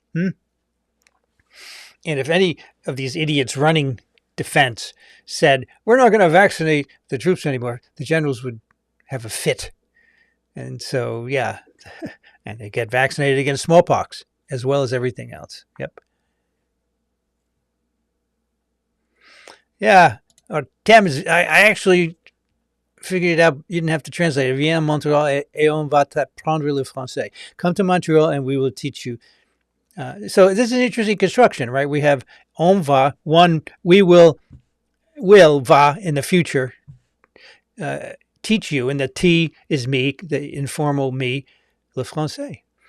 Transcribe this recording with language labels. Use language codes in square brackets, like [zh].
[en] And if any of these idiots running defense said, we're not going to vaccinate the troops anymore, the generals would have a fit. And so, yeah, and they get vaccinated against smallpox as well as everything else. Yep. Yeah. Thames, I actually figured it out. You didn't have to translate it. [fr] Viens à Montréal et on va t'apprendre le français. [en] Come to Montreal and we will teach you. So this is an interesting construction, right? We have on va, one, we will va in the future teach you, and the T is me, the informal me, [fr] le français.